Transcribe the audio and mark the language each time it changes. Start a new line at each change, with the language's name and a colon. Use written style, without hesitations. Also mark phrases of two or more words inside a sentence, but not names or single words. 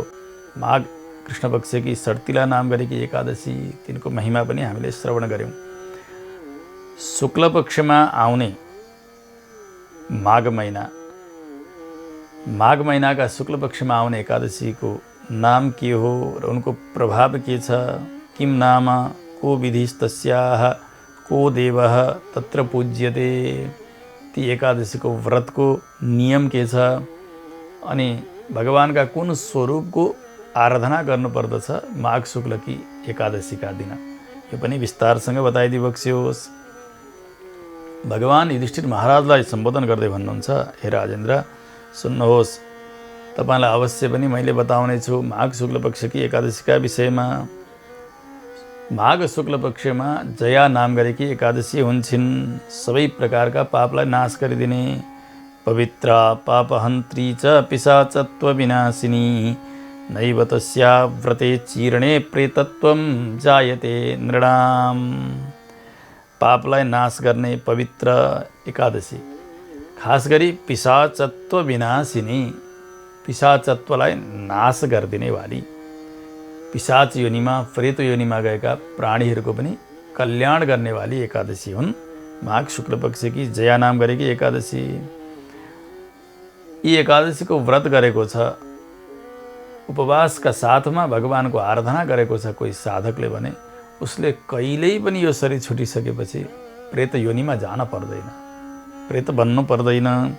Nepali: माघ कृष्ण पक्षकी षट्तिला नाम गरेकी एकादशी, तिनको महिमा पनि हामीले श्रवण गऱ्यौँ। शुक्ल पक्षमा आउने माघ महिनाका शुक्ल पक्षमा आउने एकादशीको नाम के हो र उनको प्रभाव के छ?
Sanskrit: किम नाम को विधिस्तस्याः को देवः तत्र पूज्यते?
Nepali: ती एकादशीको व्रतको नियम के छ अनि भगवानका कुन स्वरूपको आराधना गर्नुपर्दछ माघ शुक्लकी एकादशीका दिन, यो पनि विस्तारसँग बताइदिबक्स्योस्। भगवान युधिष्ठिर महाराजलाई सम्बोधन गर्दै भन्नुहुन्छ, हे राजेन्द्र सुन्नुहोस्, तपाईलाई अवश्य पनि मैले बताउने छु माघ शुक्ल पक्षकी एकादशीका विषयमा। माघ शुक्ल पक्षमा जया नाम गरेकी एकादशी हुन्छन्, सबै प्रकारका पापलाई नाश गरिदिने,
Sanskrit: पवित्रा पापहन्त्री च पिशाचत्व विनाशिनी, नैव तस्या व्रते चीर्णे प्रेतत्वं जायते नृणाम।
Nepali: पापलाई नाश गर्ने पवित्र एकादशी, खास गरी पिशाचत्व विनाशिनी, पिशाचत्वलाई नाश गरिदिने वाली, पिशाच योनिमा प्रेत योनिमा गएका प्राणीहरूको पनि कल्याण गर्ने वाली एकादशी हुन् माघ शुक्ल पक्षकी जया नाम गरेकी एकादशी। यी एकादशीको व्रत गरेको छ, उपवासका साथमा भगवानको आराधना गरेको छ कोही साधकले भने उसले कहिल्यै पनि यो शरीर छुटिसकेपछि प्रेत योनिमा जान पर्दैन, प्रेत बन्नु पर्दैन।